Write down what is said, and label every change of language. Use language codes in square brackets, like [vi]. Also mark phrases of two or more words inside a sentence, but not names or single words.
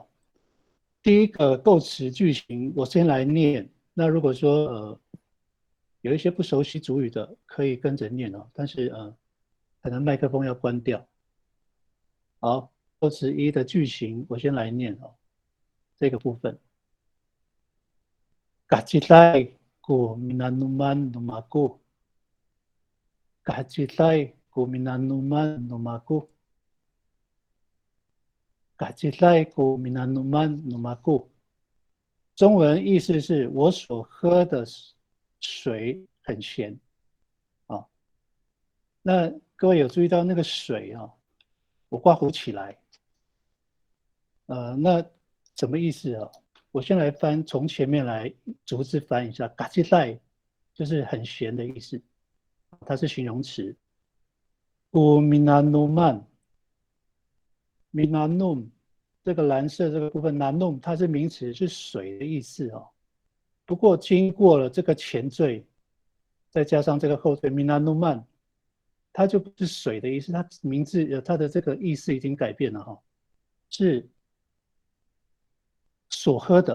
[zh] 第一个构词句型，我先来念。那如果说有一些不熟悉主语的，可以跟着念哦，但是可能麦克风要关掉。好，构词1的句型，我先来念哦，这个部分。 [ami] Kacilay ko minanuman lumaku. Kacilay ko minanuman lumaku. Kacilay ko minanuman lumaku。 [zh] 中文意思是我所喝的水很咸啊。那各位有注意到那个水啊？我刮胡起来，那什么意思啊？我先来翻，从前面来逐字翻一下。 [ami] 嘎叽带 [zh] 就是很咸的意思，它是形容词。 [ami] u minanuman minanum [zh] 这个蓝色这个部分 [ami] nanum [zh] 它是名词，是水的意思哦。 [ami] 不过经过了这个前缀，再加上这个后缀 minanuman，它就不是水的意思，它名字它的这个意思已经改变了哈，是所喝的。